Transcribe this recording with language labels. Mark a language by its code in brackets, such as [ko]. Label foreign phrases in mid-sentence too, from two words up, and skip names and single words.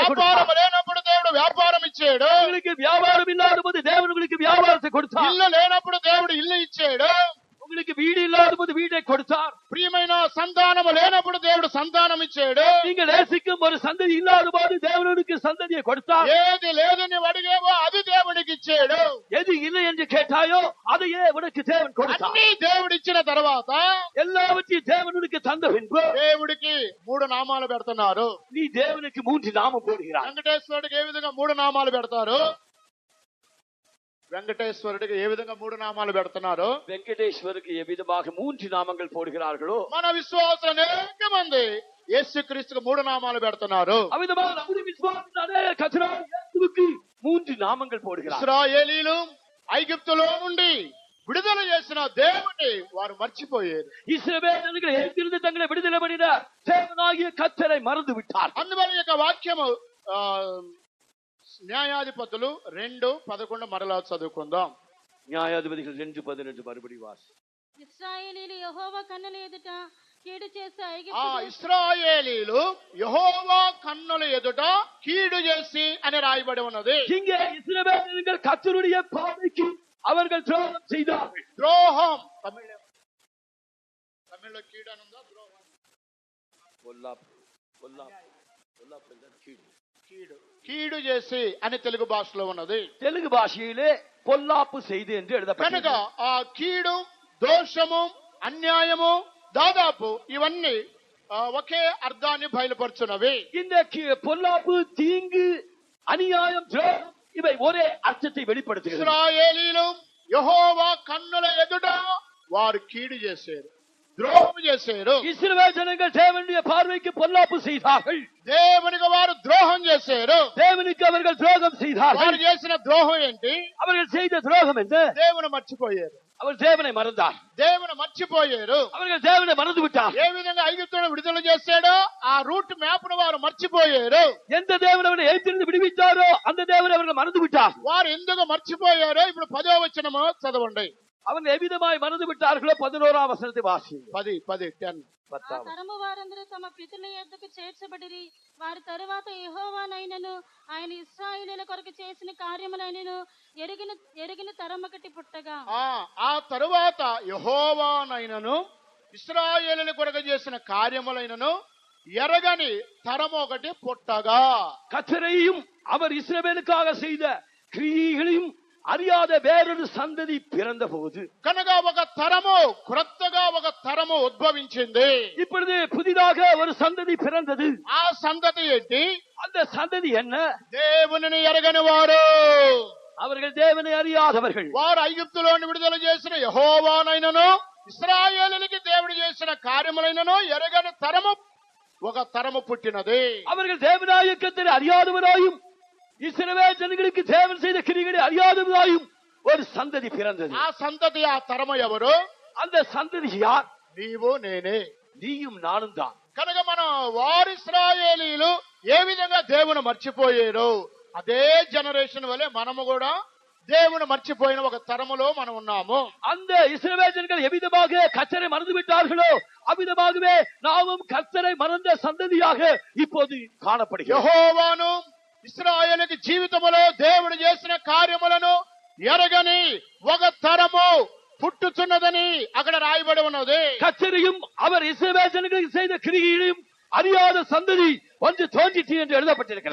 [te] వ్యాపారం [ta] கொடுத்தார். [te] లేనప్పుడు దేవుడు వ్యాపారం ఇచ్చాడు. [ta] உங்களுக்கு வியாபாரம் இல்லாத போது தேவன் உங்களுக்கு வியாபாரத்தை கொடுத்தார். [te] ఇల్లు లేనప్పుడు దేవుడు ఇల్లు ఇచ్చాడు. [ta] உங்களுக்கு வீடு இல்லாத போது வீடை கொடுத்தார். [te] ప్రియమైన సంతానము లేనప్పుడు దేవుడు సంతానం ఇచ్చాడు. [ta] நீங்கள் நேசிக்கும் ஒரு சந்ததி இல்லாத போது தேவனுக்கு சந்ததியை கொடுத்தார். [te] ఏది లేదని అడిగేవో అది దేవుడికి ఇచ్చాడు. [ta] எது இல்லை என்று கேட்டாயோ அதையே உனக்கு தேவன் கொடுத்தார். [te] అన్ని దేవుడు ఇచ్చిన తర్వాత [ta] எல்லாவற்றையும் தேவனுக்கு தந்த பின்பு [te] దేవుడికి 3 నామాలు పెడుతున్నారు. [ta] நீ தேவனுக்கு 3 நாமம் போடுகிறார். [te] వెంకటేశ్వరుడికి ఏ విధంగా 3 నామాలు పెడతారు? వెంకటేశ్వరుడికి ఏ విధంగా 3 నామాలు పెడుతున్నారు? [ta] வெங்கடேஸ்வருக்கு எவ்விதமாக 3 நாமங்கள் போடுகிறார்களோ [te] మన విశ్వాసులు అనేక మంది యేసుక్రీస్తుకు 3 నామాలు పెడుతున్నారు. [ta] அவ்விதமாக நம்முடைய விசுவாசத்தில் அநேக கர்த்தராகிய இயேசுவுக்கு 3 நாமங்கள் போடுகிறார். [te] ఇశ్రాయేలీలు ఐగుప్తులో నుండి విడుదల చేసిన దేవుని వారు మర్చిపోయారు. [ta] இஸ்ரவேல் ஜனங்கள் எகிப்திலிருந்து தங்களை விடுதலை பண்ணின தேவனாகிய கர்த்தரை மறந்து விட்டார். [te] అందువల్ల ఈ యొక్క వాక్యము న్యాయాధిపతులు 2:11 మరలా చదువుకుందాం. [ta] நியாயாதிபதிகள் 2:11 மறுபடி வாசி. [te] ఇశ్రాయేలీయులు యెహోవా కన్నుల ఎదుట కీడు చేసి ఆ ఐగుప్తు ఇశ్రాయేలీలు యెహోవా కన్నుల ఎదుట కీడు చేసి అని రాయబడి ఉన్నది. [ta] இங்கே இஸ்ரவேலர்கள் கர்த்தருடைய பார்வைக்கு அவர்கள் துரோகம் செய்தார்கள். [te] ద్రోహం తమిళ్లో కీడు అని ఉందా? ద్రోహం కీడు చేసి అని తెలుగు భాషలో ఉన్నది. [ta] தெலுங்கு பாஷையிலே பொல்லாப்பு செய்து என்று [te] కనుక [ta] எழுதப்பட்டது. [te] ఆ కీడు, దోషము, అన్యాయము దాదాపు ఇవన్నీ ఒకే అర్థాన్ని బయలుపరుచున్నవి. [ta] இந்த பொல்லாப்பு, தீங்கு, அநியாயம், துரோகம் இவை ஒரே అర్థத்தை வெளிப்படுத்துகிறது. [te] ఇశ్రాయేలీలు యెహోవా కన్నుల ఎదుట వారు కీడు చేశారు, ద్రోహం చేశారు. [ta] இஸ்ரவேல் ஜனங்கள் தேவனுடைய பார்வைக்கு பொல்லாப்பு செய்தார்கள். [te] దేవునికి వారు ద్రోహం చేశారు. [ta] தேவனுக்கு அவர்கள் துரோகம் செய்தார்கள். [te] వారు చేసిన ద్రోహం ఏంటి? [ta] அவர்கள் செய்த துரோகம் என்ன? [te] దేవుని మర్చిపోయారు. [ta] அவர் தேவனை மறந்தார். [te] దేవుని మర్చిపోయారు. [ta] அவர்கள் தேவனை மறந்து விட்டார். [te] ఏ విధంగా ఐగుప్తును విడుదల చేశాడో ఆ [en] route map [te] ను వారు మర్చిపోయారు. [ta] எந்த தேவன் அவரை எகிப்திலிருந்து விடுவித்தாரோ அந்த தேவனை அவர்கள் மறந்து விட்டார். [te] వారు ఎందుకు మర్చిపోయారో ఇప్పుడు 10వ వచనము చదవండి. [ta] அவர்கள் எவ்விதமாய் மறந்து விட்டார்களோ 11ஆம் வசனத்தை வாசி. [te] 10 ఆ తరము వారందరూ తమ పితరుల యొద్దకు చేర్చబడిరి. వారి తరువాత యెహోవానైనను ఆయన ఇశ్రాయేలీయుల కొరకు చేసిన కార్యములైనను ఎరిగిన తరమొకటి పుట్టగా, ఆ తరువాత యెహోవానైనను ఇశ్రాయేలుల కొరకు చేసిన కార్యములైనను ఎరగని తరం ఒకటి పుట్టగా, [ta] கர்த்தரையும் அவர் இஸ்ரவேலுக்காக செய்த கிரியைகளையும் அறியாத வேறொரு சந்ததி பிறந்த போது, [te] కనుక ఒక తరము, క్రొత్తగా ఒక తరము ఉద్భవించింది. [ta] இப்பொழுது புதிதாக ஒரு சந்ததி பிறந்தது. [te] ఆ సంతతి ఏంటి? [ta] அந்த சந்ததி என்ன? [te] దేవునిని ఎరగని వారు. [ta] அவர்கள் தேவனை அறியாதவர்கள். [te] వారు ఐగుప్తులోని విడుదల చేసిన యెహోవానైనను ఇశ్రాయేలునికి దేవుడు చేసిన కార్యములైనను ఎరగని తరము, ఒక తరము పుట్టినది. [ta] அவர்கள் தேவனாய கர்த்தரை அறியாதவராயும் இஸ்ரவேல் ஜனங்களுக்கு தேவன் செய்த கிரியைகளை அறியாதவராயும் ஒரு சந்ததி பிறந்தது. [te] ఆ సంతతి, ఆ తరము ఎవరు? [ta] அந்த சந்ததி யார்? [te] నీవు నేనే, [ta] நீயும் நானும் தான். [te] కనుక మనం వారు ఇశ్రాయేలీలు ఏ విధంగా దేవుని మర్చిపోయారు అదే జనరేషన్ వలె మనము కూడా దేవుని మర్చిపోయిన ఒక తరములో మనం ఉన్నాము. [ta] அந்த இஸ்ரவேல் ஜனங்கள் எவ்விதமாக கர்த்தரை மறந்து விட்டார்களோ அவ்விதமாகவே நாமும் கர்த்தரை மறந்த சந்ததியாக இப்போது காணப்படுகிறோம். [te] యెహోవాను ఇశ్రాయేలుకి జీవితములో దేవుడు చేసిన కార్యములను ఎరగని ఒక తరము పుట్టుచున్నదని అక్కడ రాయబడి ఉన్నది. [ta] கர்த்தரையும் அவர் இஸ்ரவேல் ஜனங்களுக்கு செய்த கிரியைகளையும் அறியாத சந்ததி ஒன்று தோன்றிற்று என்று எழுதப்பட்டிருக்கிறது.